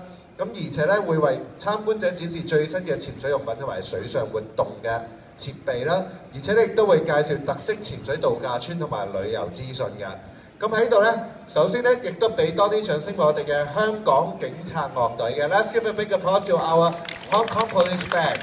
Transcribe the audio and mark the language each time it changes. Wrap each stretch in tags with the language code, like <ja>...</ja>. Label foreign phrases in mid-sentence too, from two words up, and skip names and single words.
<yue>咁而且咧會為參觀者展示最新嘅潛水用品同埋水上活動嘅設備啦，而且咧亦都會介紹特色潛水度假村同埋旅遊資訊嘅。咁喺度咧，首先咧亦都俾多啲掌聲俾我哋嘅香港警察樂隊嘅。</yue> <en>Let's give a big applause to our Hong Kong Police Band。</en>